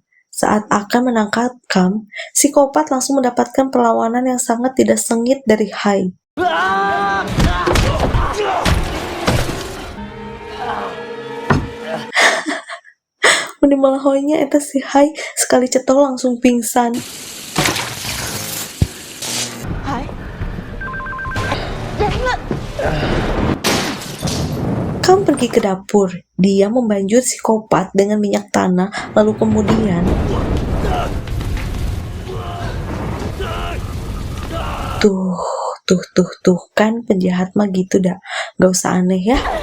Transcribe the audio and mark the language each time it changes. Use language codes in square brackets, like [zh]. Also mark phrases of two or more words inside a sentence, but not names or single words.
[id] Saat akan menangkap Kam, psikopat langsung mendapatkan perlawanan yang sangat tidak sengit dari Hai. [su] Menimalahoinya eta [id] si Hai sekali cetol langsung pingsan. [vi] Hải. Nhanh lên. [id] Kam pergi ke dapur. Dia membanjur psikopat dengan minyak tanah, lalu kemudian tuh kan penjahat mah gitu dah, gak usah aneh ya.